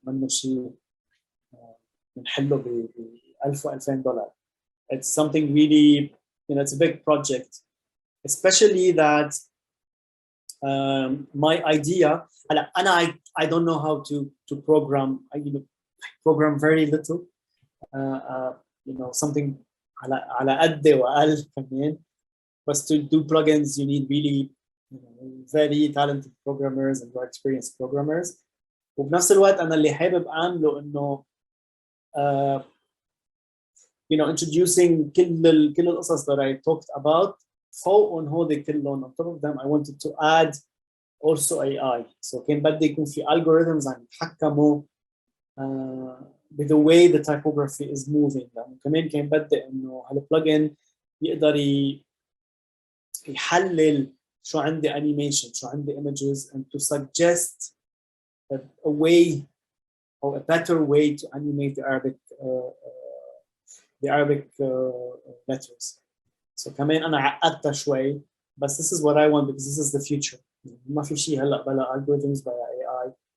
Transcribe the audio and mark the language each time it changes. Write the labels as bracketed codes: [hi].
[ar] منه شيء بنحله ب $1000 و $2000. [en] It's something really, it's a big project, especially that my idea. I don't know how to program. I program very little. [ar] Something على قد وأقل كمان. [en] But to do plugins, you need really very talented programmers and very experienced programmers. [ar] وبنفس الوقت أنا اللي حابب أعمله إنه introducing كل القصص [en] that I talked about [ar] فوقهم هودي كلهم. [en] On top of them, I wanted to add also AI. So [ar] كان بدي يكون في [en] algorithms [ar] عم يتحكموا [en] with the way the typography is moving. [ar] لأنه كمان كان بدي إنه هالبلجن يقدر يحلل شو عندي animation, شو عندي images, [en] and to suggest a way or a better way to animate the Arabic letters. So [ar] كمان أنا عقدتها شوي, [en] but this is what I want because this is the future. [ar] ما في شيء هلا بلا algorithms بلا AI.